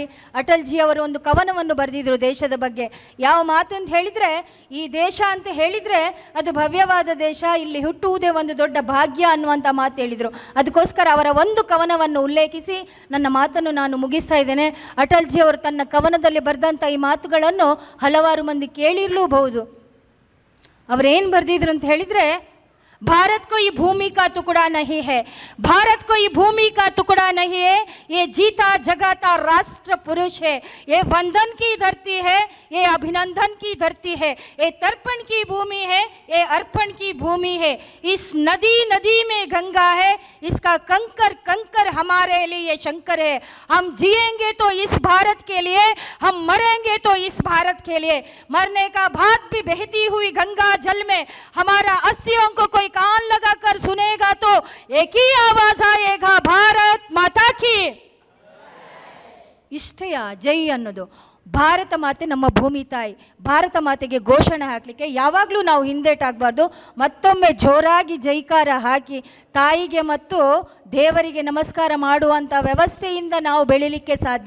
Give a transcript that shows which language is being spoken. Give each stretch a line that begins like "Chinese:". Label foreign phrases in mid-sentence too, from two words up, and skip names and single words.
Kannada: ಅಟಲ್ಜಿಯವರು ಒಂದು ಕವನವನ್ನು ಬರೆದಿದ್ದರು ದೇಶದ ಬಗ್ಗೆ. ಯಾವ ಮಾತು ಅಂತ ಹೇಳಿದರೆ, ಈ ದೇಶ ಅಂತ ಹೇಳಿದರೆ ಅದು ಭವ್ಯವಾದ ದೇಶ, ಇಲ್ಲಿ ಹುಟ್ಟುವುದೇ ಒಂದು ದೊಡ್ಡ ಭಾಗ್ಯ ಅನ್ನುವಂಥ ಮಾತು ಹೇಳಿದರು. ಅದಕ್ಕೋಸ್ಕರ ಅವರ ಒಂದು ಕವನವನ್ನು ಉಲ್ಲೇಖಿಸಿ ನನ್ನ ಮಾತನ್ನು ನಾನು ಮುಗಿಸ್ತಾ ಇದ್ದೇನೆ. ಅಟಲ್ಜಿಯವರು ತನ್ನ ಕವನದಲ್ಲಿ ಬರೆದಂಥ ಈ ಮಾತುಗಳನ್ನು ಹಲವಾರು ಮಂದಿ ಕೇಳಿರಲೂಬಹುದು. ಅವರೇನು ಬರೆದಿದ್ರು ಅಂತ ಹೇಳಿದರೆ,
Hindi: भारत कोई भूमि का टुकड़ा नहीं है, भारत कोई भूमि का टुकड़ा नहीं है, ये जीता जगाता राष्ट्र पुरुष है, ये वंदन की धरती है, ये अभिनंदन की धरती है, ये तर्पण की भूमि है, ये अर्पण की भूमि है, इस नदी नदी में गंगा है, इसका कंकर कंकर हमारे लिए शंकर है, हम जिएंगे तो इस भारत के लिए, हम मरेंगे तो इस भारत के लिए, मरने का बाद भी बहती हुई गंगा जल में हमारा अस्थियों को कोई कान लगाकर सुनेगा तो एक ही आवाज आएगा, भारत माता की.
Kannada: ಇಷ್ಟೆಯ ಜೈ ಅನ್ನೋದು. ಭಾರತ ಮಾತೆ ನಮ್ಮ ಭೂಮಿ ತಾಯಿ. ಭಾರತ ಮಾತೆಗೆ ಘೋಷಣೆ ಹಾಕಲಿಕ್ಕೆ ಯಾವಾಗಲೂ ನಾವು ಹಿಂದೇಟಾಗಬಾರ್ದು. ಮತ್ತೊಮ್ಮೆ ಜೋರಾಗಿ ಜೈಕಾರ ಹಾಕಿ ತಾಯಿಗೆ ಮತ್ತು ದೇವರಿಗೆ ನಮಸ್ಕಾರ ಮಾಡುವಂಥ ವ್ಯವಸ್ಥೆಯಿಂದ ನಾವು ಬೆಳೀಲಿಕ್ಕೆ ಸಾಧ್ಯ.